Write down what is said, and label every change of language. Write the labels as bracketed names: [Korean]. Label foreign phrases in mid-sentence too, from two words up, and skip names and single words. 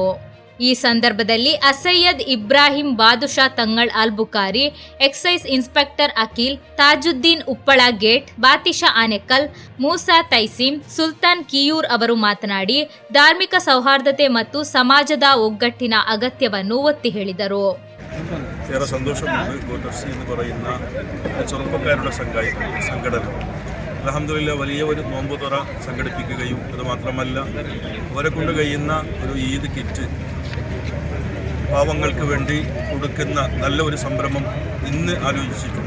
[Kannada] ಈ ಸಂದರ್ಭದಲ್ಲಿ ಅಸಯ್ಯದ್ ಇಬ್ರಾಹಿಂ ಬಾದುಷಾ ತಂಗಳ್ ಅಲ್ ಬುಖಾರಿ, ಎಕ್ಸೈಸ್ ಇನ್ಸ್ಪೆಕ್ಟರ್ ಅಖಿಲ್, ತಾಜುದ್ದೀನ್ ಉಪ್ಪಳ ಗೇಟ್, ಬಾತಿಷಾ ಆನೆಕಲ್, ಮೂಸಾ ತೈಸೀಂ, ಸುಲ್ತಾನ್ ಕಿಯೂರ್ ಅವರು ಮಾತನಾಡಿ ಧಾರ್ಮಿಕ ಸೌಹಾರ್ದತೆ ಮತ್ತು ಸಮಾಜದ ಒಗ್ಗಟ್ಟಿನ ಅಗತ್ಯವನ್ನು ಒತ್ತಿ ಹೇಳಿದರು. [Malayalam] ഏറെ സന്തോഷമുണ്ട്. ഗോട്ടഫ്സി എന്ന് പറയുന്ന ചെറുപ്പക്കാരുടെ സംഘടന അൽഹംദുലില്ലാ വലിയ ഒരു നോമ്പ് തുറ സംഘടിപ്പിക്കുകയും അതുമാത്രമല്ല അവരെ കൊണ്ട് കഴിയുന്ന ഒരു ഈദ് കിറ്റ് പാവങ്ങൾക്ക് വേണ്ടി കൊടുക്കുന്ന നല്ല ഒരു സംരംഭം ഇന്ന് ആലോചിച്ചിട്ടുണ്ട്.